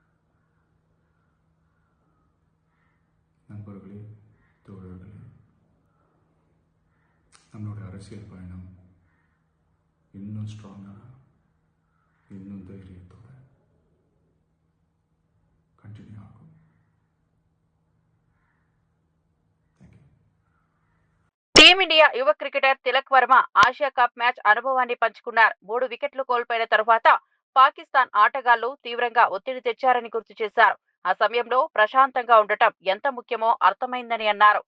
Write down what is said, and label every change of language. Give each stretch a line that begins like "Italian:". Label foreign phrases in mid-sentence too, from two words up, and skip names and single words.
Tamil: நண்பர்களே, தோழர்களே, நம்மளோட அரசியல் பயணம் இன்னும் ஸ்ட்ராங்காக, இன்னும் தைரியத்தோட கண்டினியூ ஆகும்.
Telugu: టీమిండియా యువ క్రికెటర్ తిలక్ వర్మ ఆసియా కప్ మ్యాచ్ అనుభవాన్ని పంచుకున్నారు. 3 వికెట్లు కోల్పోయిన తరువాత పాకిస్తాన్ ఆటగాళ్లు తీవ్రంగా ఒత్తిడి తెచ్చారని గుర్తు చేశారు. ఆ సమయంలో ప్రశాంతంగా ఉండటం ఎంత ముఖ్యమో అర్థమైందని అన్నారు.